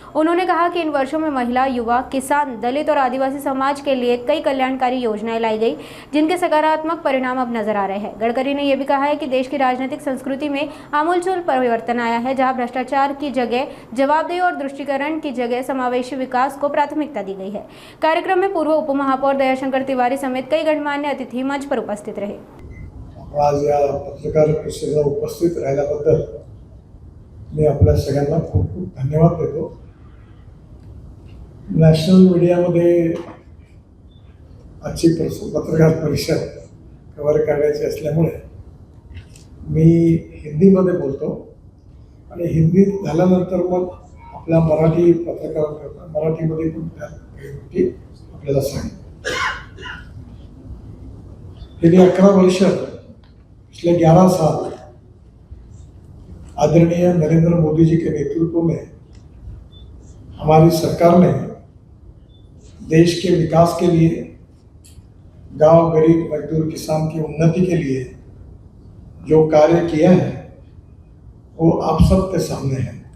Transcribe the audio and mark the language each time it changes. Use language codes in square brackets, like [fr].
[hi] उन्होंने कहा कि इन वर्षों में महिला, युवा, किसान, दलित और आदिवासी समाज के लिए कई कल्याणकारी योजनाएं लाई गई, जिनके सकारात्मक परिणाम अब नजर आ रहे हैं। गडकरी ने यह भी कहा है कि देश की राजनीतिक संस्कृति में आमूलचूल परिवर्तन आया है, जहां भ्रष्टाचार की जगह जवाबदेही और दृष्टिकरण की जगह समावेशी विकास को प्राथमिकता दी गई है। कार्यक्रम में पूर्व उप महापौर दयाशंकर तिवारी समेत कई गणमान्य अतिथि मंच पर उपस्थित रहे। [mr] आज या पत्रकार परिषदेला उपस्थित राहिल्याबद्दल मी आपल्या सगळ्यांना खूप खूप धन्यवाद देतो। नॅशनल मीडियामध्ये आजची पत्रकार परिषद कव्हर करण्याची असल्यामुळे मी हिंदीमध्ये बोलतो आणि हिंदीत झाल्यानंतर मग आपल्या मराठी पत्रकारांकरता मराठीमध्ये पण त्या काही गोष्टी आपल्याला सांगितल्या। गेली 11 वर्ष, [hi] पिछले 11 साल आदरणीय नरेंद्र मोदी जी के नेतृत्व में हमारी सरकार ने देश के विकास के लिए, गांव, गरीब, मजदूर, किसान की उन्नति के लिए जो कार्य किया है वो आप सबके सामने है।